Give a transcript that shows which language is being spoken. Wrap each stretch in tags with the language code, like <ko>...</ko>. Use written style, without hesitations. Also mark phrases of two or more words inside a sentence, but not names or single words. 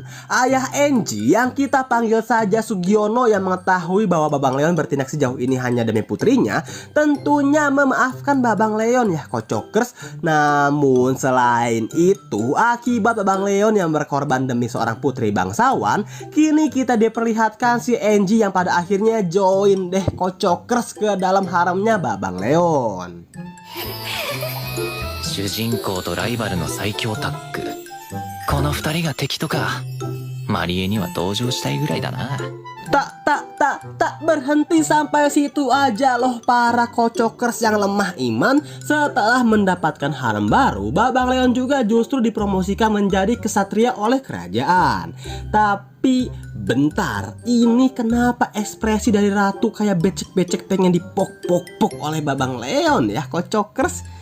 <id>Ayah Angie yang kita panggil saja Sugiono yang mengetahui bahwa Babang Leon bertindak sejauh ini hanya demi putrinya, tentunya memaafkan Babang Leon ya kocokers. Namun selain itu, akibat Babang Leon yang berkorban demi seorang putri bangsawan, kini kita diperlihatkan si Angie yang pada akhirnya join deh kocokers ke dalam haremnya Babang Leon.</id> <ja>主人公とライバルの最強タッグ、この2人が敵とかマリエには同情したいぐらいだな。</ja> <id>Tak berhenti sampai situ aja loh para kocokers yang lemah iman. Setelah mendapatkan harem baru, Babang Leon juga justru dipromosikan menjadi kesatria oleh kerajaan. Tapi bentar, ini kenapa ekspresi dari ratu kayak becek-becek pengen dipok-pok-pok oleh Babang Leon ya kocokers?</id>